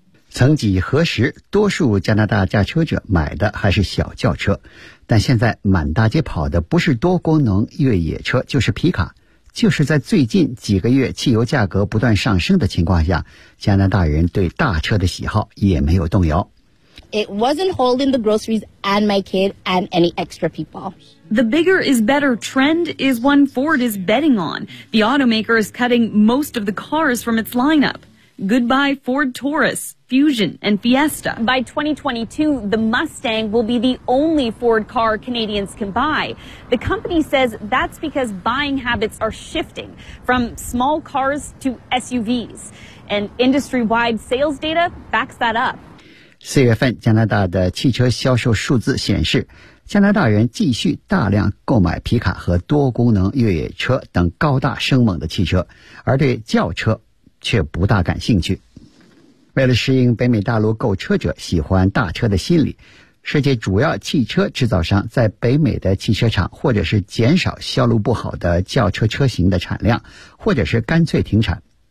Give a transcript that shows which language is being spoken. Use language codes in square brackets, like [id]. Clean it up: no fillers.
[zh] 曾几何时，多数加拿大驾车者买的还是小轿车，但现在满大街跑的不是多功能越野车就是皮卡，就是在最近几个月汽油价格不断上升的情况下，加拿大人对大车的喜好也没有动摇。 [en] It wasn't holding the groceries and my kid and any extra people. The bigger is better trend is one Ford is betting on. The automaker is cutting most of the cars from its lineup. Goodbye Ford Taurus, Fusion, and Fiesta. By 2022, the Mustang will be the only Ford car Canadians can buy. The company says that's because buying habits are shifting from small cars to SUVs. And industry-wide sales data backs that up. [zh] 四月份加拿大的汽车销售数字显示，加拿大人继续大量购买皮卡和多功能越野车等高大生猛的汽车，而对轿车却不大感兴趣。为了适应北美大陆购车者喜欢大车的心理，世界主要汽车制造商在北美的汽车厂或者是减少销路不好的轿车车型的产量，或者是干脆停产。